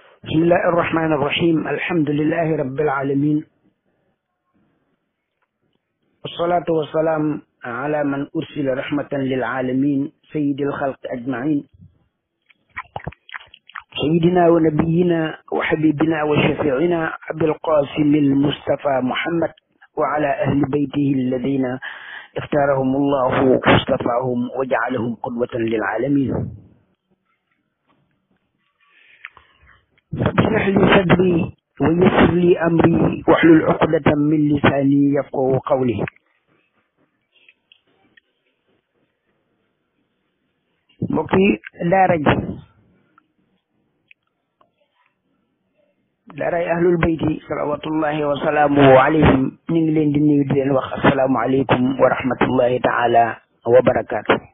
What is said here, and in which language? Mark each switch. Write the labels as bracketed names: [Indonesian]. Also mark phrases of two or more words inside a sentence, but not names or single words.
[Arabic] بسم الله الرحمن الرحيم الحمد لله رب العالمين والصلاة والسلام على من أرسل رحمة للعالمين سيد الخلق أجمعين سيدنا ونبينا وحبيبنا وشفيعنا أبي القاسم المصطفى محمد وعلى أهل بيته الذين اختارهم الله واصطفاهم وجعلهم قدوة للعالمين. فاشرح لي صدري ويسر لي أمري واحلل عقدة من لساني يفقهوا قولي. [Wolof] mbokki daara ji daaray ahlul bayti [Arabic] صلوات الله وسلامه عليهم [Wolof] ñu ngi leen di nuyu di leen wax [Arabic] السلام عليكم ورحمة الله تعالى وبركاته.